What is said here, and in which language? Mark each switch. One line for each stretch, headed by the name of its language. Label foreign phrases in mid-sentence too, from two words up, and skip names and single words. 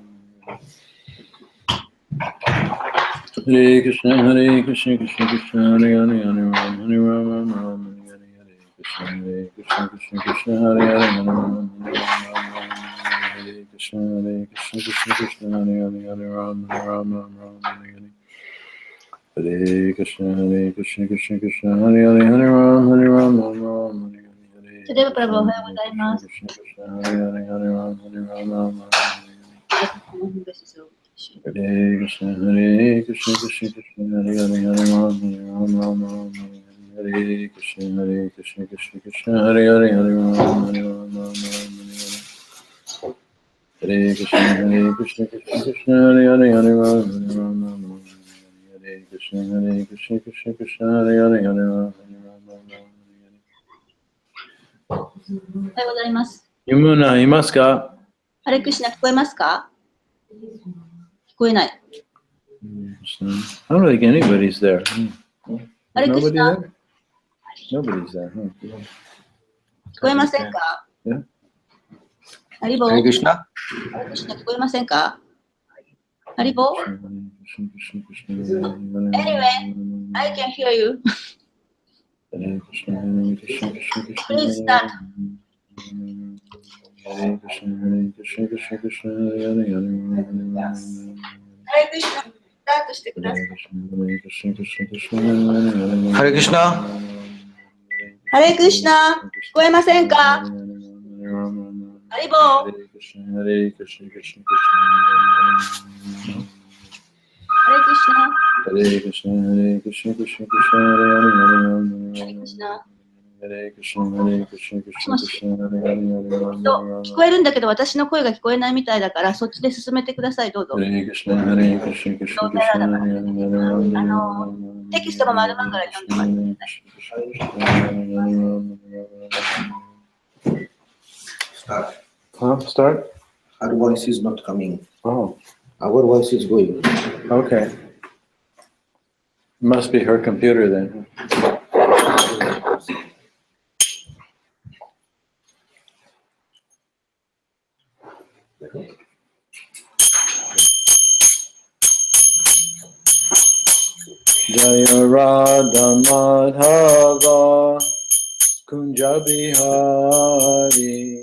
Sanskrit: हरे कृष्ण कृष्ण कृष्ण हरे हरे हरे राम हरे राम राम हरे हरे कृष्ण कृष्ण हरे हरे हरे राम हरे राम हरे कृष्ण कृष्ण हरे हरे हरे राम हरे राम राम हरे हरे. हरे कृष्ण कृष्ण कृष्ण हरे हरे हरे राम हरे राम राम हरे हरे. Satyadeva Prabhu,
Japanese: おはようございます。
Sanskrit: कृष्ण कृष्ण हरे हरे हरे राम हरे राम राम हरे कृष्ण कृष्ण कृष्ण हरे हरे हरे राम हरे राम राम हरे कृष्ण कृष्ण कृष्ण हरे हरे हरे राम हरे राम राम हरे कृष्ण कृष्ण कृष्ण हरे हरे हरे राम हरे राम हरे कृष्ण कृष्ण हरे हरे हरे राम हरे राम राम
Japanese: おはようございます。ユムナいますか？
Sanskrit: हरे कृष्ण
Japanese: 聞こえますか？聞こえない。
English: I don't think anybody's there.
Sanskrit: हरे कृष्ण
English: Nobody's there.
Japanese: 聞こえませんか？ハリボー。
Sanskrit: हरे कृष्ण हरे कृष्ण
Japanese: 聞こえませんか？
English: Haribo? Anyway, I can hear you. Please start.
Sanskrit: हरे कृष्ण.
Japanese: Start してください。
Sanskrit: हरे कृष्ण. हरे कृष्ण.
Japanese: 聞こえませんか？ハリボー。
Sanskrit: हरे कृष्ण कृष्ण कृष्ण, हरे कृष्ण. हरे कृष्ण हरे कृष्ण कृष्ण कृष्ण हरे हरे, हरे कृष्ण. हरे कृष्ण हरे कृष्ण कृष्ण कृष्ण हरे हरे,
Japanese: 聞こえるんだけど私の声が聞こえないみたいだからそっちで進めてください。どうぞ。
Sanskrit: हरे कृष्ण हरे कृष्ण कृष्ण कृष्ण हरे हरे,
Japanese: テキストが丸まんから読んでもらってください。
English: Start. Start? Our voice is not coming. Oh, Our voice is going. okay. Must be her computer then.
Sanskrit: जय राधा माधव कुंज बिहारी